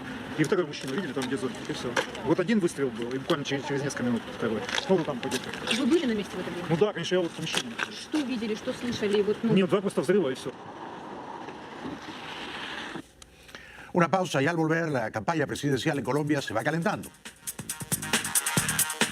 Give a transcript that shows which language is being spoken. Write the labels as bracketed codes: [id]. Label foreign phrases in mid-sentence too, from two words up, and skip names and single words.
[ru] И второй мужчина, видели, там где зонтик, и все. Вот один выстрел был, и буквально через несколько минут второй. Снова там погибли. Вы были на месте в это время? Ну да, конечно, я вот мужчина. Что видели, что слышали? Вот, Нет, 2 просто взрыва, и все. [es] Una pausa y al volver la campaña presidencial en Colombia se va calentando.